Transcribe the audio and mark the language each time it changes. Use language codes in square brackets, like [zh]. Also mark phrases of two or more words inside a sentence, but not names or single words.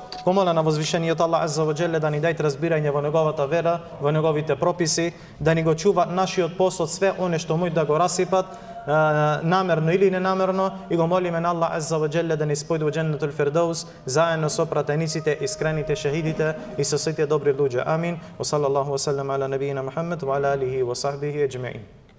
[mk] Го моля на возвишениот Аллах [ar] عز وجل [mk] да ни даде разбирање во неговата вера, во неговите прописи, да ни го чува нашиот постот све оне што мој да го расипат, намерно или ненамерно, и го молиме на Аллах [ar] عز وجل [mk] да ни спојди во Дженнетул Фирдаус заедно со пратениците, искрените шехидите и со сите добри луѓе. Амин. [ar] وصلى الله وسلم على نبينا محمد وعلى آله وصحبه أجمعين.